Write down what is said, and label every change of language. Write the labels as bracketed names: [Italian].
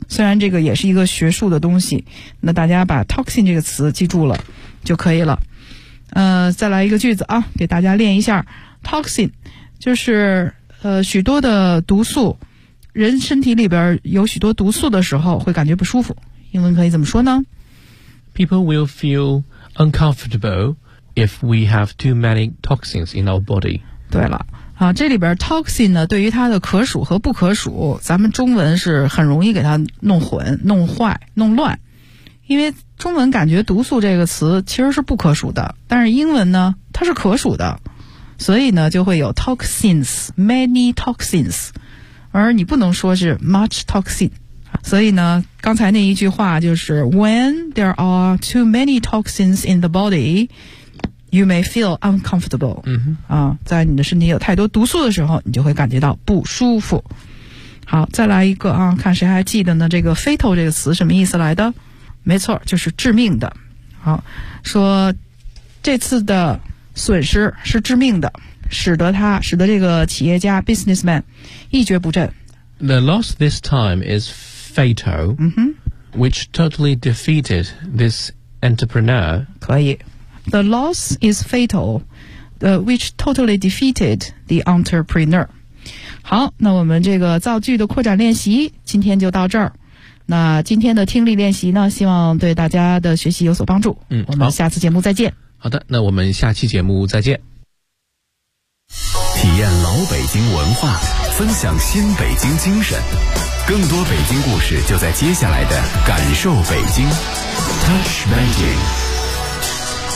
[Chinese] 虽然这个也是一个学术的东西，那大家把 toxin 这个词记住了就可以了。再来一个句子啊，给大家练一下。toxin 就是许多的毒素，人身体里边有许多毒素的时候会感觉不舒服，英文可以怎么说呢？ [English] People will feel uncomfortableIf we have too many toxins in our body。 [Chinese] 对了啊，这里边 toxin 呢，对于它的可数和不可数，咱们中文是很容易给它弄混、弄坏、弄乱，因为中文感觉毒素这个词其实是不可数的，但是英文呢它是可数的，所以呢就会有 toxins， many toxins， 而你不能说是 much toxin。所以呢刚才那一句话就是 [English] when there are too many toxins in the bodyYou may feel uncomfortable、 [Chinese] 在你的身体有太多毒素的时候，你就会感觉到不舒服。好，再来一个啊，看谁还记得呢？这个 fatal 这个词什么意思来的？没错，就是致命的。好，说这次的损失是致命的。使得这个企业家 businessman 一蹶不振。 [English] The loss this time is fatal,、which totally defeated this entrepreneur. [Chinese] 可以。 [English] The loss is fatal,、which totally defeated the entrepreneur. [Chinese] 好，那我们这个造句的扩展练习今天就到这儿。那今天的听力练习呢，希望对大家的学习有所帮助。我们下次节目再见。好的，那我们下期节目再见。体验老北京文化，分享新北京精神，更多北京故事就在接下来的感受北京 Touch Beijing。